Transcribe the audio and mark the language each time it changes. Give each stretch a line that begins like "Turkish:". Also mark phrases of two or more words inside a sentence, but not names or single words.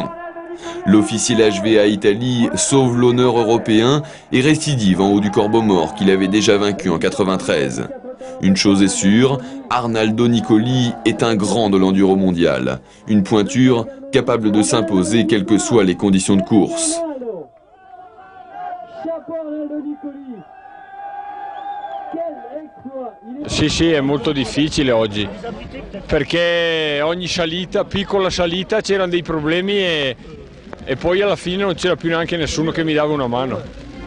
French: L'officiel HVA Italie sauve l'honneur européen et récidive en haut du corbeau mort qu'il avait déjà vaincu en 93. Une chose est sûre, Arnaldo Nicoli est un grand de l'enduro mondial. Une pointure capable de s'imposer quelles que soient les conditions de course.
Italian: Sì, è molto difficile oggi, perché ogni salita, piccola salita, c'erano dei problemi e poi alla fine non c'era più neanche nessuno che mi dava una mano.